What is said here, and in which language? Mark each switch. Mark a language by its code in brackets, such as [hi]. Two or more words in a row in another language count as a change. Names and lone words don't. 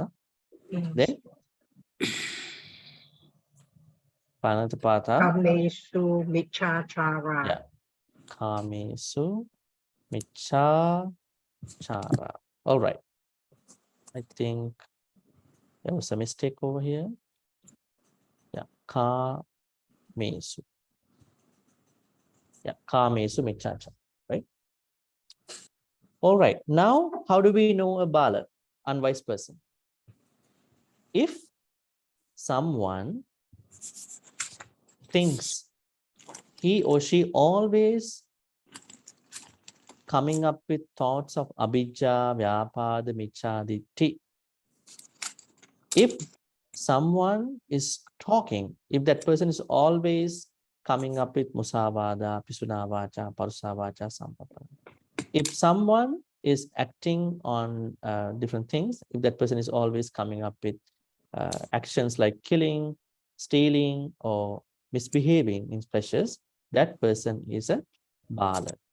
[en] Then Panatipata. [pi] Kamesu Michachara. Yeah. Kamesu Michachara. [en] All right. I think there was a mistake over here. Yeah. Kamesu. [pi] Yeah. Kamesu Michachara. [en] Right. All right. Now, how do we know a bala, unwise person? If someone thinks he or she always coming up with thoughts of [pi] abhijja, vyapada, michaditti. [en] If someone is talking, if that person is always coming up with [pi] musavada, pisuna vacha, parusa vacha, sampappala. [en] If someone is acting on different things, if that person is always coming up with actions like killing, stealing, or misbehaving in pleasures, that person is a bala.